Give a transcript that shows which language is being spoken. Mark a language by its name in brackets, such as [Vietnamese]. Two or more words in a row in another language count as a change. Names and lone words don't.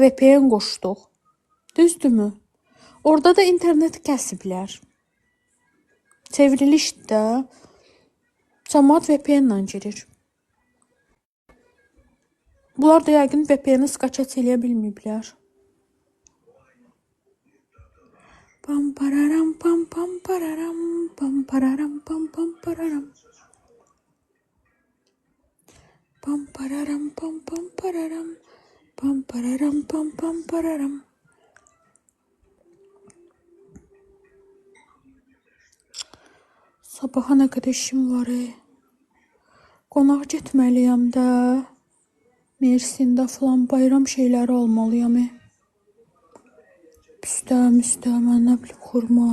[Azerbaijani] VPN qoşduq. Düzdürmü? Orada da interneti kəsiblər. Çevrilişdir də. Cəmaət VPN ilə girir. Bunlar da yəqin VPN-i skaçat eləyə bilməyiblər. Pam pararam pam pam pararam pam pararam pam pam pararam. Pam pararam pam pam pararam pam pararam pam pam pararam. Sabaha nə qədər işim var. Qonaq getməliyəm də. Mersində falan bayram şeyləri almalıyam. Müstə, mən nə bilim, xurma.